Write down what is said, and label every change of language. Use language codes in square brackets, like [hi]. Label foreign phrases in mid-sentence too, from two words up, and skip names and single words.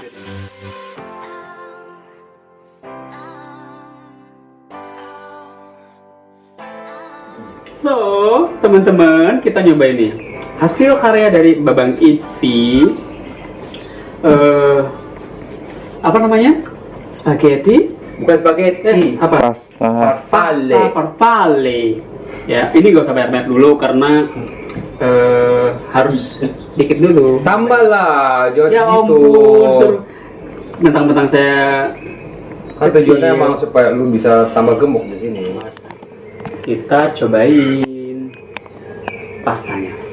[id] So, teman-teman, kita nyoba ini hasil karya dari Babang Itvi. Apa namanya? Spaghetti? Bukan spaghetti, Apa? farfalle. Pasta farfalle. Ya, ini gak usah banyak-banyak dulu karena harus dikit dulu. Tambahlah, jangan Ya segitu. ampun, suruh mentang-mentang saya Kan kecil. tujuannya emang supaya lu bisa tambah gemuk di sini. Kita cobain pastanya.